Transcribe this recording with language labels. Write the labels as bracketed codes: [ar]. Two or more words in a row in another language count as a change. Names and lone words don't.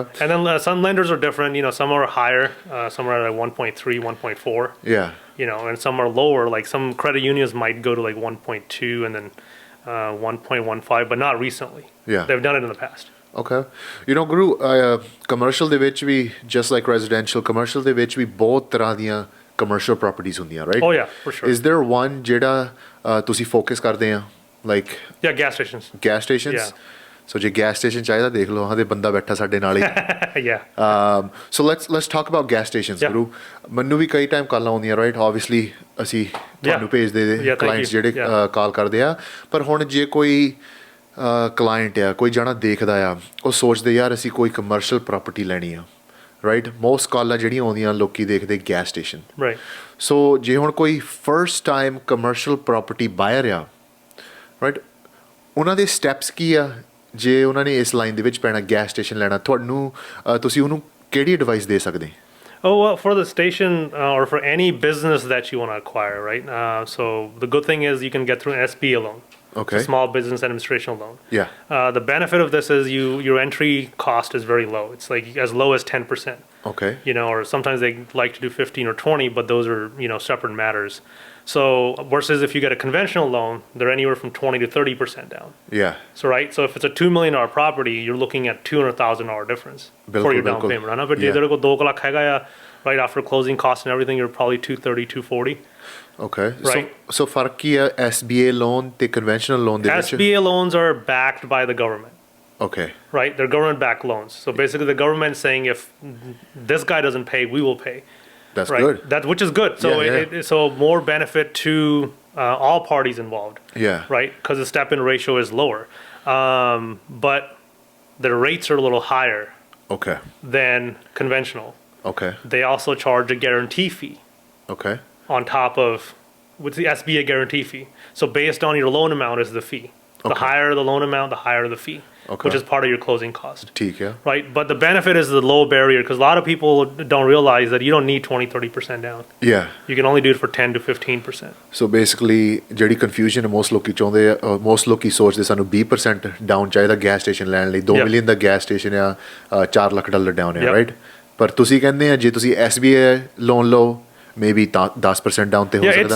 [en] and then some lenders are different some are higher some are at 1.3 1.4 and some are lower like some credit unions might go to like 1.2 and then 1.15 but not recently they've done it in the past [pa] okay Guru commercial ਦੇ ਵਿੱਚ ਵੀ [en] just like residential commercial [pa] ਦੇ ਵਿੱਚ ਵੀ ਬਹੁਤ ਤਰ੍ਹਾਂ ਦੀਆਂ [en] commercial properties [pa] ਹੁੰਦੀਆਂ right [en] oh yeah for sure is there one [pa] ਜਿਹੜਾ ਤੁਸੀਂ focus ਕਰਦੇ ਆ like [en] gas stations [pa] so ਜੇ [en] gas station [pa] ਚਾਹੀਦਾ ਦੇਖ ਲਓ ਉਹਦੇ ਬੰਦਾ ਬੈਠਾ ਸਾਡੇ ਨਾਲ ਹੀ [en] so let's talk about gas stations [pa] Guru ਮੈਨੂੰ ਵੀ ਕਈ ਟਾਈਮ ਕਾਲਾਂ ਆਉਂਦੀਆਂ [en] right obviously [pa] ਅਸੀਂ ਤੁਹਾਨੂੰ ਭੇਜਦੇ clients ਜਿਹੜੇ ਕਾਲ ਕਰਦੇ ਆ ਪਰ ਹੁਣ ਜੇ ਕੋਈ ਕਲਾਇੰਟ ਆ ਕੋਈ ਜਾਣਾ ਦੇਖਦਾ ਆ ਉਹ ਸੋਚਦੇ ਯਾਰ ਅਸੀਂ ਕੋਈ [en] commercial property [pa] ਲੈਣੀ ਆ [en] right most [pa] ਕਾਲਾਂ ਜਿਹੜੀਆਂ ਆਉਂਦੀਆਂ ਲੋਕੀ ਦੇਖਦੇ [en] gas station [pa] ਰਾਈਟ ਸੋ ਜੇ ਹੁਣ ਕੋਈ [en] first time commercial property buyer [pa] ਆ ਰਾਈਟ ਉਹਨਾਂ ਦੇ ਸਟੈਪਸ ਕੀ ਆ ਜੇ ਉਹਨਾਂ ਨੇ ਇਸ ਲਾਈਨ ਦੇ ਵਿੱਚ ਪੈਣਾ [en] gas station [pa] ਲੈਣਾ ਤੁਹਾਨੂੰ ਤੁਸੀਂ ਉਹਨੂੰ ਕਿਹੜੀ ਐਡਵਾਈਸ ਦੇ ਸਕਦੇ [en] Oh, well, for the station or for any business that you want to acquire, right? So the good thing is you can get through an SBA loan. Okay. Small business administration loan. Yeah. The benefit of this is your entry cost is very low. It's like as low as 10%. Okay. Or sometimes they like to do 15 or 20, but those are separate matters. So versus if you get a conventional loan, they're anywhere from 20 to 30% down. Yeah. So right, so if it's a $2 million property, you're looking at $200,000 difference for your down payment. [pa] ਹੈ ਨਾ? ਫਿਰ ਜਿੱਧਰ ਕੋ 2 ਲੱਖ ਹੈਗਾ ਯਾ [en] right after closing costs and everything, you're probably 230, 240. Okay. Right. [pa] So ਫ਼ਰਕ ਕੀ ਹੈ [en] SBA loan [pa] ते [en] conventional loan [pa] ਦੇ ਵਿੱਚ? [en] SBA loans are backed by the government. Okay. Right, they're government-backed loans. So basically, the government's saying if this guy doesn't pay, we will pay. That's right? good. Which is good. So so more benefit to all parties involved. Yeah. Right, because the step-in ratio is lower, but the rates are a little higher. Okay. Than conventional. Okay. They also charge a guarantee fee. Okay. On top of with the SBA guarantee fee. So based on your loan amount is the fee. The higher the loan amount, the higher the fee, which is part of your closing cost. [pa] ਠੀਕ ਹੈ. [en] Right, but the benefit is the low barrier because a lot of people don't realize that you don't need 20, 30% down. Yeah. You can only do it for 10 to 15%. So basically [pa] ਜਿਹੜੀ confusion ਹੈ most ਲੋਕੀ ਚਾਹੁੰਦੇ ਆ most ਲੋਕੀ ਸੋਚਦੇ ਸਾਨੂੰ 20% ਡਾਊਨ ਚਾਹੀਦਾ [en] gas station [pa] ਲੈਣ ਲਈ 2 ਮਿਲੀਅਨ ਦਾ [en] gas station [pa] ਆ $4 ਲੱਖ ਡਾਊਨ ਹੈ ਰਾਈਟ ਪਰ ਤੁਸੀਂ ਕਹਿੰਦੇ ਆ ਜੇ ਤੁਸੀਂ SBA ਲੋਨ ਲਓ [en] maybe 10% down [pa] ਤੇ ਹੋ ਸਕਦਾ.